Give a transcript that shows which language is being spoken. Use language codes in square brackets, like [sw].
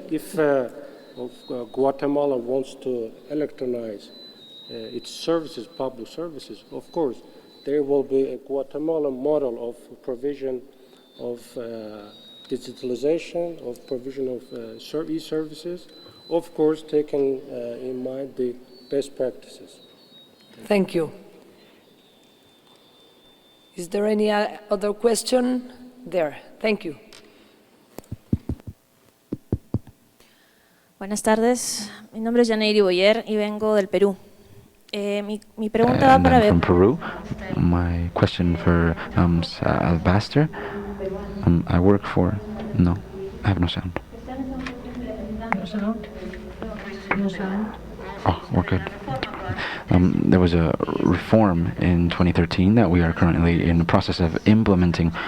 [en] If Guatemala wants to electronize its services, public services, of course, there will be a Guatemalan model of provision of digitalization, of provision of e-services, of course, taking in mind the best practices. Thank you. Is there any other question there? Thank you. [es] Buenas tardes, mi nombre es Janeiri Boyer y vengo del Perú. Mi pregunta va para ver. [en] From Peru. My question for Albaster. I work for. No, I have no sound. No sound? No sound? Oh, we're good. There was a reform in 2013 that we are currently in the process of implementing.